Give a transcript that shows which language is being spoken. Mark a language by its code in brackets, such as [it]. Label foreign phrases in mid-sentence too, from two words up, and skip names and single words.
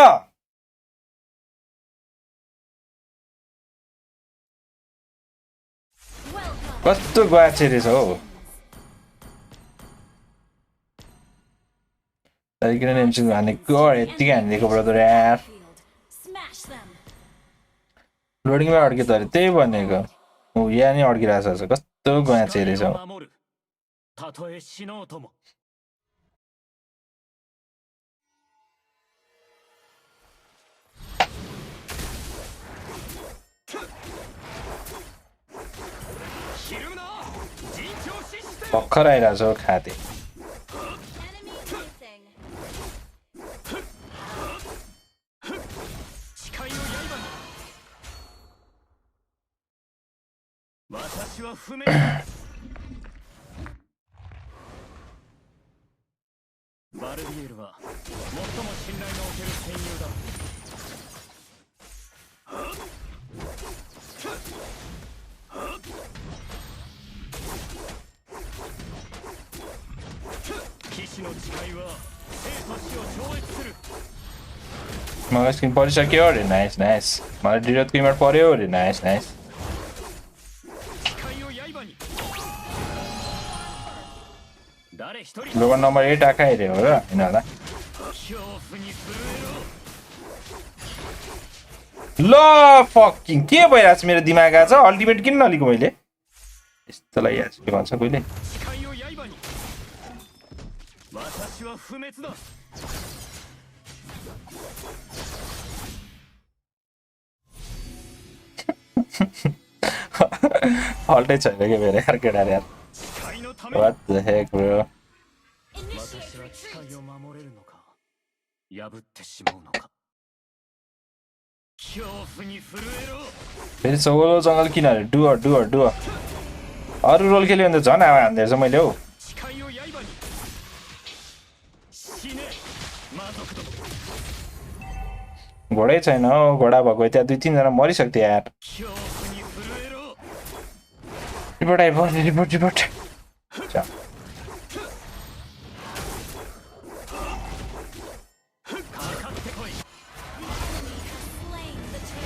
[ne] कस्तो ग्वाचे रहेछ हौ किन हानेको यत्तिकै हानिदिएको ब्रदर यार [en] Smash them. [ne] लोडिङमा अड्क्यो त अरे त्यही भनेको ऊ यहाँ नि अड्किरहेको छ कस्तो ग्वाचे रहेछ हौ [ja] 守るたとえ死のうとも [ne] भर्खर आइरहेको छ खाते [en] Enemy missing. [ja] 誓いの刃に私は不明だバルビエルは最も信頼のおける戦友だ 騎士の誓いは生と死を超越する [ne] मलाई स्किन परिसक्यो अरे [en] nice nice [ne] मलाई डिरेक्टको इमोट पर्यो अरे [en] nice nice [ja] 誓いを刃に誰一人 [en] global number [ne] 8 आएको अरे हो र होइन होला [ja] 恐怖に震えろ [ne] ल फकिङ के भइरहेको छ मेरो दिमाग आज अल्टिमेट किन नलिएको मैले यस्तोलाई याद के भन्छ कहिले [ja] 誓いを刃に私は不滅だ [ne] हल्टै छैन क्या मेरो यार केटाहरू यार [ja] 誓いのために [en] What the heck bro Initiate [ja] 私は [en] retreat. [ja] 誓いを守れるのか破ってしまうのか恐怖に震えろ [ne] फेरि [en] solo jungle [ne] किन अरे डुअर अरू रोल खेल्यो भने त झन् हावा हान्दै रहेछ मैले हौ [ja] 誓いを刃に死ね魔族ども [ne] घोडै छैन हौ घोडा भएको त्यहाँ 2-3 जना मरिसक्थ्यो यार [ja] 恐怖に震えろ [ne] रिपोर्ट आइपुग्यो रिपोर्ट जा [ja] かかってこい [en] Slain the